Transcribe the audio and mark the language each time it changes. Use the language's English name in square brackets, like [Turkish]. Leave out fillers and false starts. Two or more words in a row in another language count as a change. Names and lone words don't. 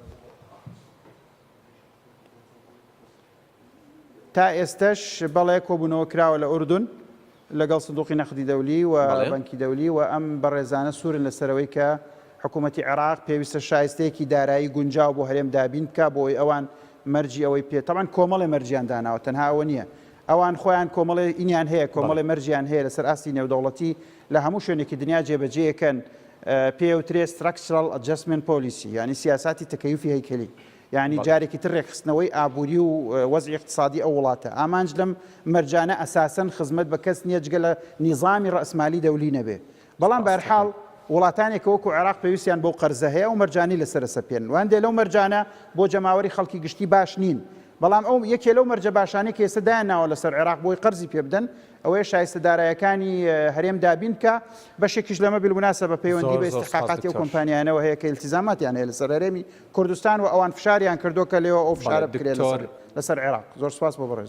[Central Kurdish] تا ئێستش بەڵێ کۆبوونەوە کراوە لە ئوردون لەگەڵ سندوقی نەختی دەولی و بەنکی دەولی و ئەم بەڕێزانە سوورن لەسەرەوەی کە حکوومەتی عێراق پێویستە شایستەیەکی دارایی گونجاو بۆ هەرێم دابین بکە بۆی ئەوان مەرجی ئەوەی پێ تەمان کۆمەڵی مەرجیان داناوە تەنها ئەوە نییە ئەوان خۆیان کۆمەڵی ئینیان هەیە کۆمەڵی مەرجیان هەیە لەسەر ئاستی نێودەوڵەتی لە هەموو شوێنێکی دنیا جێبەجێیەکەن پێوترێ [English] structural adjustment policy [Central Kurdish] یعنی [Arabic] سیاساتی تەکەیوفی هەیکەلی [Central Kurdish] یعنی جارێکی تر ڕێکخستنەوەی ئابووری و وەزعی اقتصادی ئەو وڵاتە ئامانج لەم مەرجانە ئەساسەن خزمەت بە کەس نییە جگە لە نیظامی ڕەسمالی دەولی نەبێ بەڵام بەرحاڵ وڵاتانێک وەکو عێراق پێویستیان بۆ قەرزە هەیە و مەرجانی لەسەر سەپێن وان دێ لەو مەرجانە بۆ جەماوەری خەڵکی گشتی باش نین بەڵام ئەو یەکێ لەو مەرجە باشانەی کە ئێستا دایانناوە لەسەر عێراق بۆی قەرزی پێ بدەن ئەوەیە شایستەدارایەکانی هەرێم دابین کە بەشێکیش لەمە بالموناسبە پەیوەندی بە ئیستحقاقاتی ئەو کۆمپانیانەوە هەیە کە ئیلتیزاماتیان هەیە لەسەر هەرێمی کوردستان و ئەوان فشاریان کردو کە لێوە ئەو فشارە بکرێت لەسەر عێراق زۆر سپاس بۆ بەڕێز